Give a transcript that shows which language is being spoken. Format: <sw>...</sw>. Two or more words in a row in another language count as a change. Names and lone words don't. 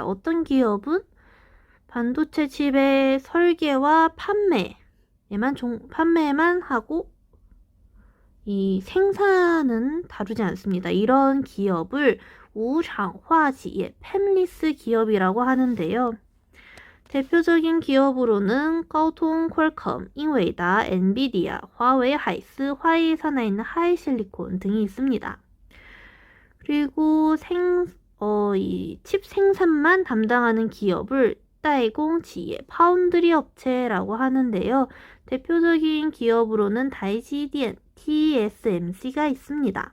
<ko>어떤 기업은 반도체 칩의 설계와 판매만 하고 이 생산은 다루지 않습니다. 이런 기업을 우상화지의 팹리스 기업이라고 하는데요. 대표적인 기업으로는 高通, 퀄컴,英伟达, 엔비디아, 화웨이, 하이스, 화웨이 산하에 있는 하이실리콘 등이 있습니다. 그리고 이 칩 생산만 담당하는 기업을 다이공지의 파운드리 업체라고 하는데요. 대표적인 기업으로는 다이지디엔, TSMC가 있습니다.</ko>